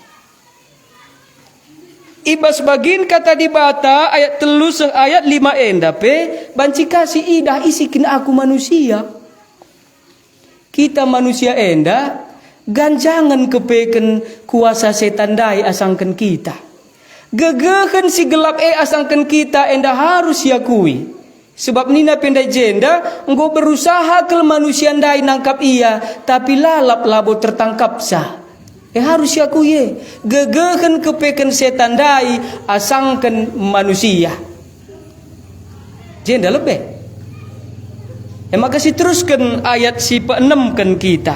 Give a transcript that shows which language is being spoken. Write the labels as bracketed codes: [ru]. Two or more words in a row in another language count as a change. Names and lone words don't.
[btx] Ibas bagin kata di bata ayat 3 ayat 5 enda pe banci kasih idah isikin aku manusia. Kita manusia enda ganjangan kepeken kuasa setan dai asangkan kita. Gegehen si gelap asangkan kita enda harus yakui. Sebab nina pendai jenda, [id] engkau berusaha ke manusia ndai nangkap ia, tapi lalap labo tertangkap sah. [btx] Harus aku ye, gegehen kepeken setan dai, asangkan manusia. Jenda lebih. Maka si teruskan ayat si pe-6 kan kita.